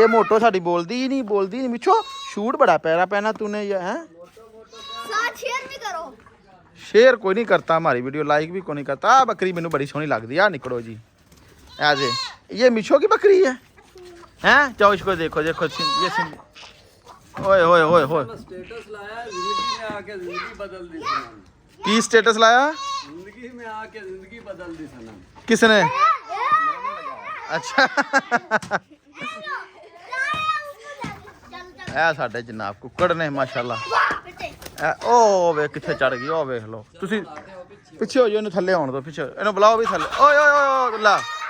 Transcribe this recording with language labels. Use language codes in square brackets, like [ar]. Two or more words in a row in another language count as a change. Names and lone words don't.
[hi] ये मोटो साडी बोलती ही नहीं मिठो। शूट बड़ा प्यारा पहना तूने ये हैं। साथ शेयर भी करो। शेयर कोई नहीं करता हमारी वीडियो, लाइक भी कोई नहीं करता। [pa] ਬੱਕਰੀ ਮੈਨੂੰ ਬੜੀ ਸੋਹਣੀ ਲੱਗਦੀ ਹੈ। [hi] निकलो जी ऐसे। ये मिठो की बकरी है हैं? जाओ इसको देखो, देखो ये ਓਏ ਓਏ ਓਏ ਓਏ [pa] ਸਟੇਟਸ ਲਾਇਆ [hi] जिंदगी में आके जिंदगी बदल दी सनम [pa] ਕੀ ਸਟੇਟਸ ਲਾਇਆ [hi] जिंदगी में आके जिंदगी बदल दी सनम [pa] ਕਿਸ ਨੇ ਅੱਛਾ ਇਹ ਸਾਡੇ ਜਨਾਬ ਕੁੱਕੜ ਨੇ ਮਾਸ਼ਾਅੱਲਾ ਉਹ ਵੇ ਕਿੱਥੇ ਚੜ ਗਈ ਉਹ ਵੇਖ ਲਓ ਤੁਸੀਂ ਪਿੱਛੇ ਹੋ ਜਾਓ ਇਹਨੂੰ ਥੱਲੇ ਆਉਣ ਦਿਓ ਪਿੱਛੇ ਇਹਨੂੰ ਬੁਲਾਓ ਵੀ ਥੱਲੇ ਓਏ ਓਏ ਓਏ ਲਾ